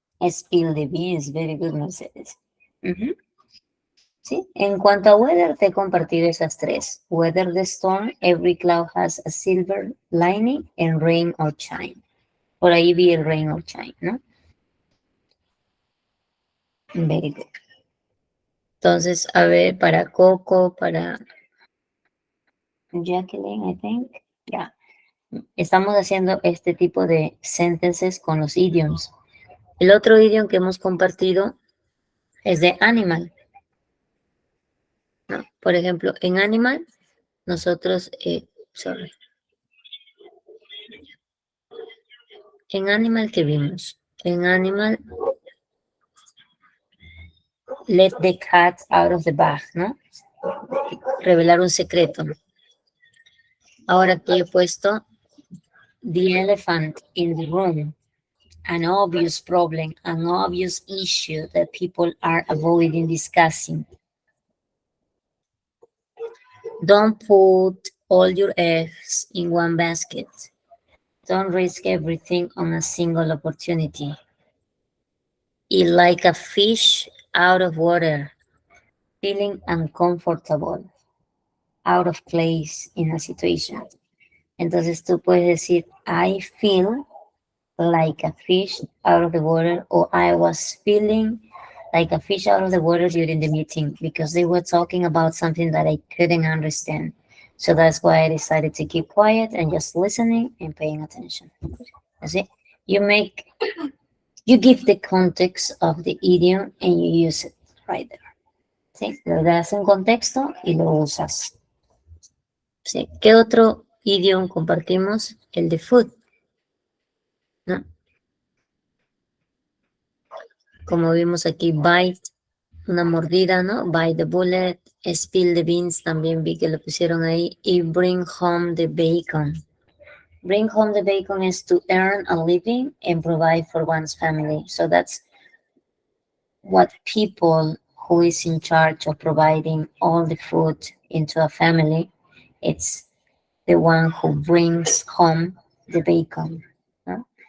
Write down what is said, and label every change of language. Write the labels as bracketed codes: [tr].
[en] Spill the beans, very good, Mercedes. ¿Sí? [es] En cuanto a weather, te he compartido esas tres. [en] Weather the storm, every cloud has a silver lining, and rain or shine. [es] Por ahí vi el [en] rain or shine, [es] ¿no? [en] Very good. [es] Entonces, a ver, para Coco, para Jacqueline, [en] I think. [es] Ya. Estamos haciendo este tipo de sentences con los idioms. El otro idioma que hemos compartido es de animal. ¿No? Por ejemplo, en animal, nosotros, en animal, ¿qué vimos? En animal, [en] let the cat out of the bag, ¿no? [es] Revelar un secreto. Ahora aquí he puesto [en] the elephant in the room. An obvious problem, an obvious issue that people are avoiding discussing. Don't put all your eggs in one basket. Don't risk everything on a single opportunity. Eat like a fish out of water, feeling uncomfortable, out of place in a situation. [es] Entonces tú puedes decir, [en] I feel like a fish out of the water, or I was feeling like a fish out of the water during the meeting because they were talking about something that I couldn't understand. So that's why I decided to keep quiet and just listening and paying attention. That's it. You give the context of the idiom and you use it right there. [es] ¿Sí? Le das un contexto y lo usas. ¿Sí? ¿Qué otro idioma compartimos? El de food. ¿No? Como vimos aquí, bite, una mordida, ¿no? [en] Bite the bullet, spill the beans, [es] también vi que lo pusieron ahí, [en] y bring home the bacon. Bring home the bacon is to earn a living and provide for one's family. So that's what people who is in charge of providing all the food into a family, it's the one who brings home the bacon, ¿no?